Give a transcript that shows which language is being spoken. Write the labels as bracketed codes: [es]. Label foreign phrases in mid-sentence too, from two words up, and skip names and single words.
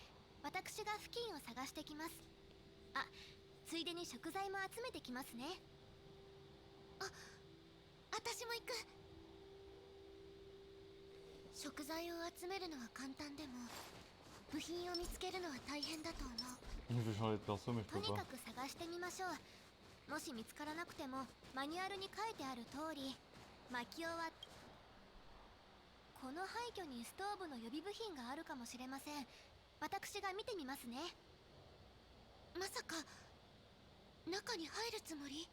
[ja] 私が付近を探してきます。あ、ついでに食材も集めてきますね。あ、私も行く。食材を集めるのは簡単でも部品を見つけるのは大変だと思う。 [fr] Je vais changer de perso, mais je [ja] と [fr] peux [ja] に [fr] pas. [ja] かく探してみましょう。もし見つからなくてもマニュアルに書いてある通り薪を割っこの廃墟にストーブの予備部品があるかもしれません。私が見てみますね。まさか中に入るつもり？